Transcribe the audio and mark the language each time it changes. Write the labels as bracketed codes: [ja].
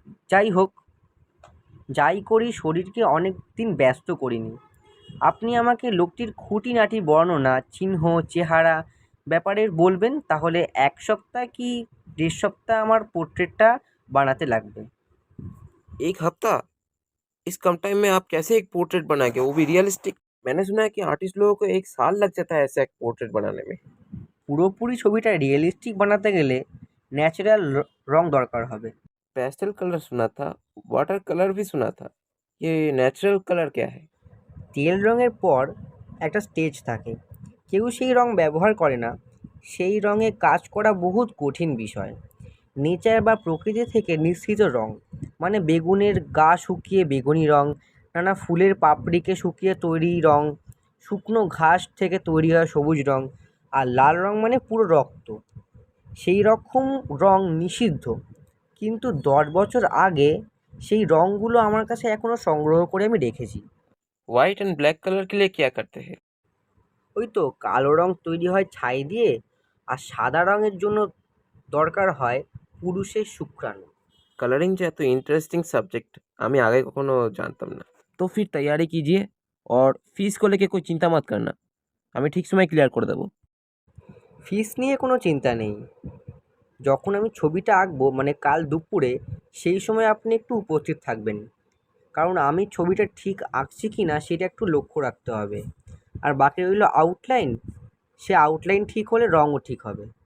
[bn] যাই হোক, যাই করি শরীরকে অনেক দিন ব্যস্ত করিনি। আপনি আমাকে লোকটির খুঁটিনাটি বর্ণনা, চিহ্ন, চেহারা ব্যাপারে বলবেন, তাহলে 1 সপ্তাহ কি 1.5 সপ্তাহ আমার পোর্ট্রেটটা বানাতে লাগবে। [hi] एक हफ्ता? इस कम टाइम में आप कैसे एक पोर्ट्रेट बनाएंगे, वो भी रियलिस्टिक? मैंने सुना है कि आर्टिस्ट लोगों को 1 साल लग जाता है ऐसा एक पोर्ट्रेट बनाने में। [bn] পুরোপুরি ছবিটা রিয়েলিস্টিক বানাতে গেলে ন্যাচারাল রং দরকার হবে। [hi] पेस्टल कलर सुना था, वाटर कलर भी सुना था, ये नेचुरल कलर क्या है? [bn] তেল রঙের পর একটা স্টেজ থাকে, কেউ সেই রং ব্যবহার করে না। সেই রঙে কাজ করা বহুত কঠিন বিষয়। নেচার বা প্রকৃতি থেকে নিঃসৃত রং, মানে বেগুনের গা শুকিয়ে বেগুনি রং, নানা ফুলের পাপড়িকে শুকিয়ে তৈরি রং, শুকনো ঘাস থেকে তৈরি হয় সবুজ রং, আর লাল রং মানে পুরো রক্ত। সেই রকম রং নিষিদ্ধ, কিন্তু 10 বছর আগে সেই রঙগুলো আমার কাছে এখনও সংগ্রহ করে আমি রেখেছি। [hi] वाइट एंड ब्लैक कलर के लिए क्या करते हैं? [bn] ওই তো কালো রং তৈরি হয় ছাই দিয়ে, আর সাদা রঙের জন্য দরকার হয় পুরুষের শুক্রাণু। [hi] कलरिंग जो है तो इंटरेस्टिंग सब्जेक्ट, [bn] আমি আগে কখনো জানতাম না। [hi] तो फिर तैयारी कीजिए और फीस को लेके कोई चिंता मत करना, [bn] আমি ঠিক সময় ক্লিয়ার করে দেবো। ফিস নিয়ে কোনো চিন্তা নেই। যখন আমি ছবিটা আঁকবো, মানে কাল দুপুরে, সেই সময় আপনি একটু উপস্থিত থাকবেন। কারণ আমি ছবিটা ঠিক আঁকছি কি না সেটা একটু লক্ষ্য রাখতে হবে। আর বাকি রইল আউটলাইন, সে আউটলাইন ঠিক হলে রঙও ঠিক হবে।